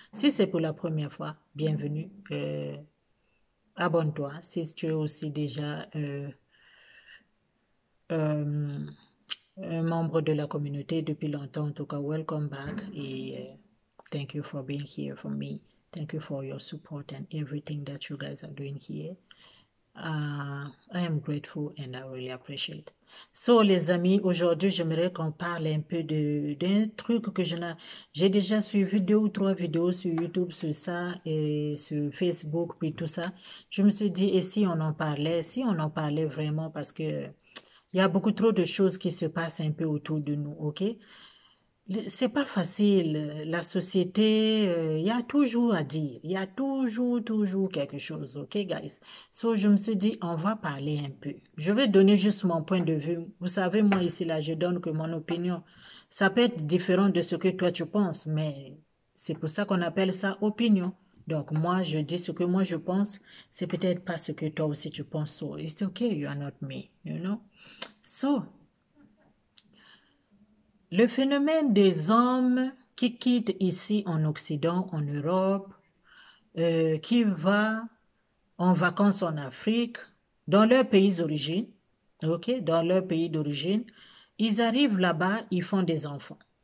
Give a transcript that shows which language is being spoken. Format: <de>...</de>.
<fr>Si c'est pour la première fois, bienvenue. Abonne-toi si tu es aussi déjà euh, un membre de la communauté depuis longtemps. En tout cas,</fr> <en>welcome back</en> <fr>et</fr> <en>thank you for being here for me. Thank you for your support and everything that you guys are doing here. I am grateful and I really appreciate.</en> <fr>So, les amis, aujourd'hui, j'aimerais qu'on parle un peu d'un truc que j'ai déjà suivi 2 ou 3 vidéos sur YouTube sur ça et sur Facebook puis tout ça. Je me suis dit, et si on en parlait vraiment parce que il y a beaucoup trop de choses qui se passent un peu autour de nous, ok? C'est pas facile. La société, il y a toujours à dire. Il y a toujours quelque chose, ok, guys? So, je me suis dit, on va parler un peu. Je vais donner juste mon point de vue. Vous savez, moi, ici, là, je donne que mon opinion. Ça peut être différent de ce que toi, tu penses, mais c'est pour ça qu'on appelle ça opinion. Donc, moi, je dis ce que moi, je pense. C'est peut-être pas ce que toi aussi, tu penses.</fr> <en>So, it's okay, you are not me, you know?</en> <fr>So, le phénomène des hommes qui quittent ici en Occident, en Europe, qui va en vacances en Afrique, dans leur pays d'origine, ok, dans leur pays d'origine, ils arrivent là-bas, ils font des enfants.</fr>